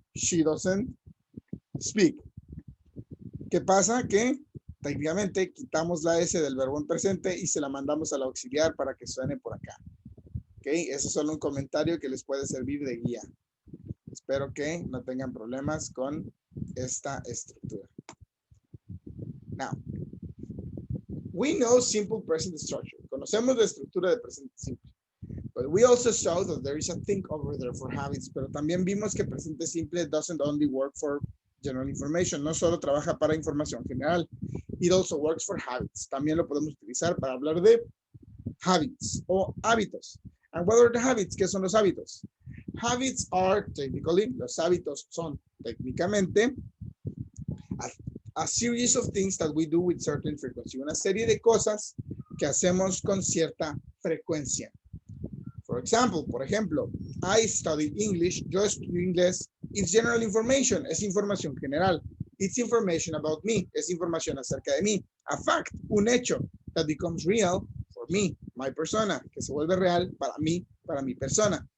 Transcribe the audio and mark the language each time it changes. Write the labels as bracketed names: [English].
[English] She doesn't speak. [Spanish] ¿Qué pasa? Que técnicamente quitamos la S del verbo en presente y se la mandamos al auxiliar para que suene por acá. ¿Ok? Eso es solo un comentario que les puede servir de guía. Espero que no tengan problemas con esta estructura. [English] Now, we know simple present structure. [Spanish] Conocemos la estructura de presente simple. [English] But we also saw that there is a thing over there for habits. [Spanish] Pero también vimos que presente simple [English] doesn't only work for general information, [Spanish] no solo trabaja para información general. [English] It also works for habits. [Spanish] También lo podemos utilizar para hablar de habits o hábitos. [English] And what are the habits? [Spanish] ¿Qué son los hábitos? [English] Habits are technically, [Spanish] los hábitos son técnicamente [English] a series of things that we do with certain frequency. [Spanish] Una serie de cosas que hacemos con cierta frecuencia. [English] For example, [Spanish] por ejemplo, [English] I study English, [Spanish] yo estudio inglés. [English] It's general information, [Spanish] es información general. [English] It's information about me, [Spanish] es información acerca de mí. [English] A fact, [Spanish] un hecho [English] that becomes real for me, my persona, [Spanish] que se vuelve real para mí, para mi persona.